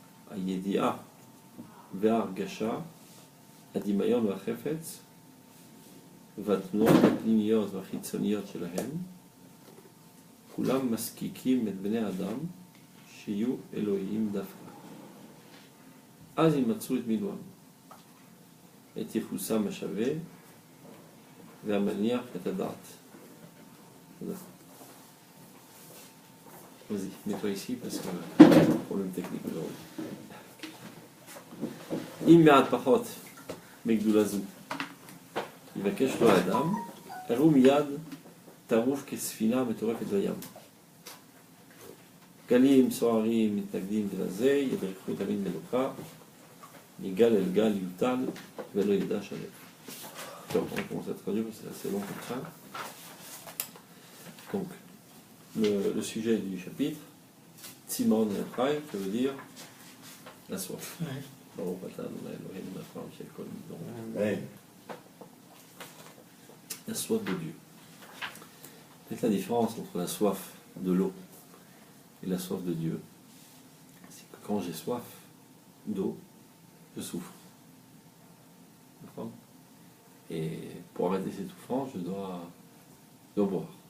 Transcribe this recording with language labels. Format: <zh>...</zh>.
<he>הידיעה וההרגשה, הדמיון והחפץ והתנועות הפנימיות והחיצוניות שלהם כולם מסקיקים את בני אדם שיהיו אלוהיים דווקא. אז ימצאו את מילואם, את ייחוסם השווה והמניח את הדעת. תודה.</he> <fr>Vas-y, mets-toi ici parce que c'est un problème technique aujourd'hui.</fr> <he>אם מעט פחות מגדולה זו יבקש לו האדם, הראו מיד טרוף כספינה מטורפת בים. גלים סוערים מתנגדים זה לזה, ידרכו תמיד מלוכה, מגל אל גל יוטל ולא ידע שלב. טוב,</he> <fr>on commence à traduire parce que c'est assez long comme ça. Donc, le sujet du chapitre, Tsimaon El Chal, ça veut dire la soif.</fr> <he>ברוך אתה אדוני אלוהינו מלך העולם שהכל נברא. Hey.</he> <fr>La soif de Dieu. Peut-être la différence entre la soif de l'eau et la soif de Dieu, c'est que quand j'ai soif d'eau, je souffre. D'accord ? Et pour arrêter cette souffrance, je dois boire.</fr>